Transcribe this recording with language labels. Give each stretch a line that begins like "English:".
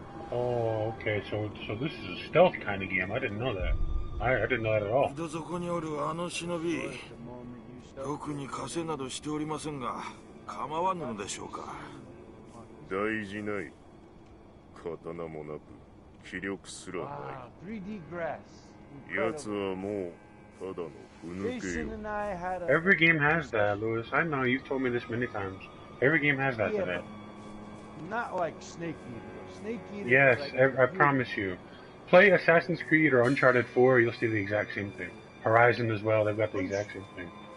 English: Oh, okay. So this is a stealth kind of game. I didn't know that. I didn't know that at all.
Japanese: どこにおるあの忍び、特に稼いなどしておりませんが、構わぬのでしょうか。大事ない。刀もなく、気力すらない。
English: 3D grass.
Japanese: 奴はもうただのふぬけよ。
English: Every game has that, Louis. I know. You've told me this many times. Every game has that today. Not like Snake Eater. Snake Eater. Yes, like I promise you. Play Assassin's Creed or Uncharted 4, you'll see the exact same thing. Horizon as well, they've got the exact same thing.